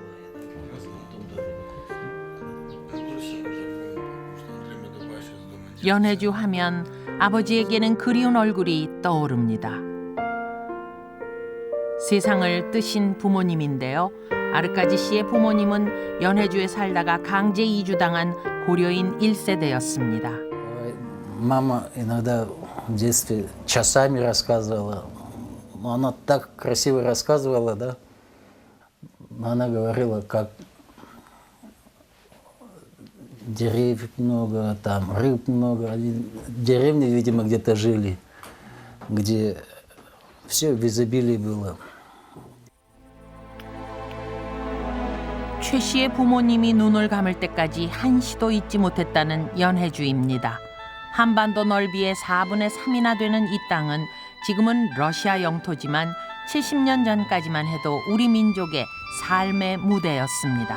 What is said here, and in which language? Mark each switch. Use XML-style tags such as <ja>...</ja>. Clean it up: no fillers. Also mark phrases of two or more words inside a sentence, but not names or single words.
<ko>연해주 하면 아버지에게는 그리운 얼굴이 떠오릅니다. 세상을 뜨신 부모님인데요. 아르까지 씨의 부모님은 연해주에 살다가 강제 이주당한 고려인 1세대였습니다.</ko> <ru>Мама иногда в детстве часами рассказывала она так красиво рассказывала, да. Она говорила, как деревьев много, там рыб много. Они в деревне, видимо, где-то жили, где все в изобилии было.</ru> <ko>최 씨의 부모님이 눈을 감을 때까지 한시도 잊지 못했다는 연혜주입니다. 한반도 넓이의 4분의 3이나 되는 이 땅은 지금은 러시아 영토지만 70년 전까지만 해도 우리 민족의 삶의 무대였습니다.</ko>